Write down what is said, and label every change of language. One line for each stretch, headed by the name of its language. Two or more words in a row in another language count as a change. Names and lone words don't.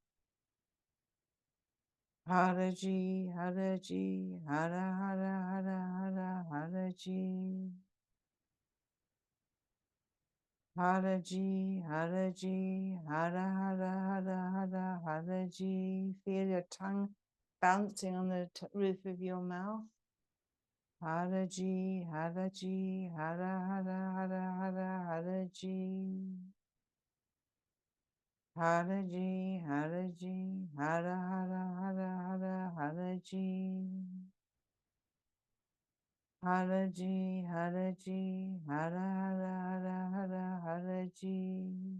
English: Haraji, Haraji, Hara, Hara, Hara, Hara, Haraji. Haraji, Haraji, Hara, Hara, Hara, Hara, Haraji. Feel your tongue bouncing on the roof of your mouth. Haraji, Haraji, Hara, Hara, Hara, Hara, Haraji. Haraji, Haraji, Hara, Hara, Hara, Hara, Haraji. Haraji, Haraji, Hara, Hara, Hara, Hara, Haraji.